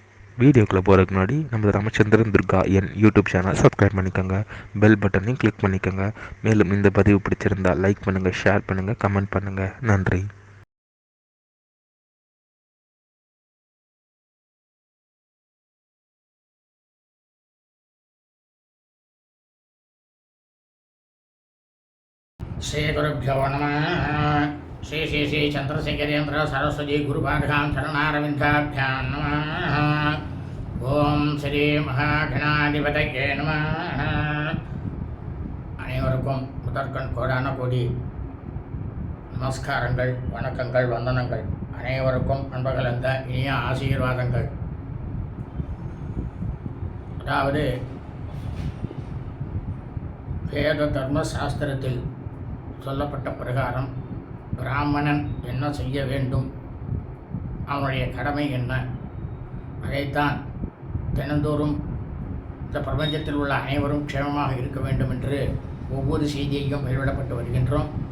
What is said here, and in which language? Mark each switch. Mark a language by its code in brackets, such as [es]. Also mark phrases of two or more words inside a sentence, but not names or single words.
[ta] வீடியோக்குள்ளே போகிறதுக்கு முன்னாடி நம்ம ராமச்சந்திரன் துர்கா என் [en] YouTube channel subscribe [ta] பண்ணிக்கோங்க, [en] bell buttonaiyum click [ta] பண்ணிக்கோங்க. மேலும் இந்த பதிவு பிடிச்சிருந்தால் லைக் பண்ணுங்கள், ஷேர் பண்ணுங்கள், கமெண்ட் பண்ணுங்கள். நன்றி. [sa] श्री गुरुभ्यो नमः. श्री श्री श्री चंद्रशेखरेन्द्र सरस्वती गुरुपादकां शरणारविन्दाभ्यां नमः. ॐ श्री महागणाधिपतये नमः. [ta] அனைவருக்கும் முதற்கண் கோடான கோடி நமஸ்காரங்கள், வணக்கங்கள், வந்தனங்கள். அனைவருக்கும் அன்பகலந்த இனிய ஆசீர்வாதங்கள். அதாவது வேத தர்ம சாஸ்திரத்தில் சொல்லப்பட்ட பிரகாரம் பிராமணன் என்ன செய்ய வேண்டும், அவனுடைய கடமை என்ன, அதைத்தான் தினந்தோறும் இந்த பிரபஞ்சத்தில் உள்ள அனைவரும் க்ஷேமமாக இருக்க வேண்டும் என்று ஒவ்வொரு செய்தியையும் வெளியிடப்பட்டு வருகின்றோம்.